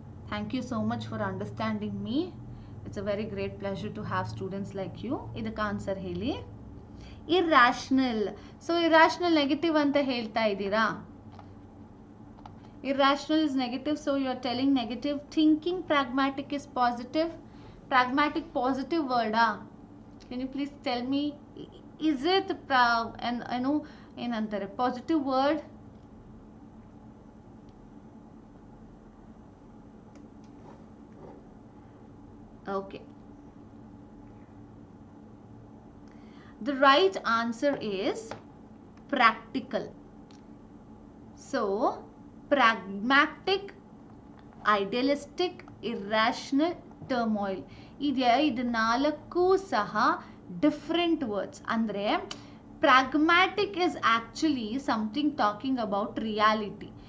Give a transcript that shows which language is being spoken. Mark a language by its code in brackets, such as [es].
[en] Thank you so much for understanding me. It's a very great pleasure to have students like you. [kn] ಇದಕ್ಕೆ answer ಹೇಳಿ. Irrational. So irrational negative ಅಂತ ಹೇಳ್ತಾ ಇದ್ದೀರಾ? [en] Irrational is negative, so you are telling negative. Thinking pragmatic is positive. Pragmatic positive word, can you please tell me, is it and I know in antare positive word? Okay, the right answer is practical. So pragmatic, idealistic, irrational, turmoil. [kn] ಇದು ನಾಲ್ಕು ಸಹ different words. ಅಂದರೆ [en] Pragmatic is actually something talking about reality.